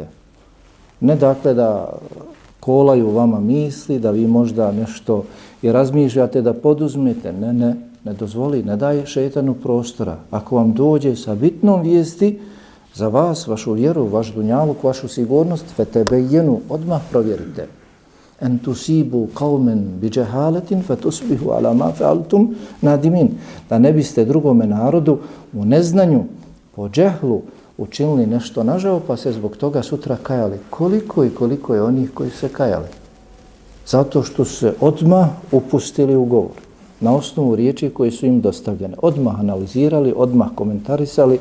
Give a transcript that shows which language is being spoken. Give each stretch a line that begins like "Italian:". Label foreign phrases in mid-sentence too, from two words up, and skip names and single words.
Bosnian: Ne dakle da kolaju vama misli, da vi možda nešto i razmišljate da poduzmete. Ne dozvoli, ne daje šejtanu prostora. Ako vam dođe sa bitnom vijesti za vas, vašu vjeru, vaš dunjaluk, vašu sigurnost, fetebeyyanu, odmah provjerite.
Arabic: أن تصيبوا قوما بجهالة فتصبحوا على ما فعلتم نادمين.
Bosnian: Da ne biste drugome narodu u neznanju, po džehlu, učinili nešto nažao, pa se zbog toga sutra kajali. Koliko je onih koji se kajali? Zato što su se odmah upustili u govor. Na osnovu riječi koje su im dostavljene. Odmah analizirali, odmah komentarisali.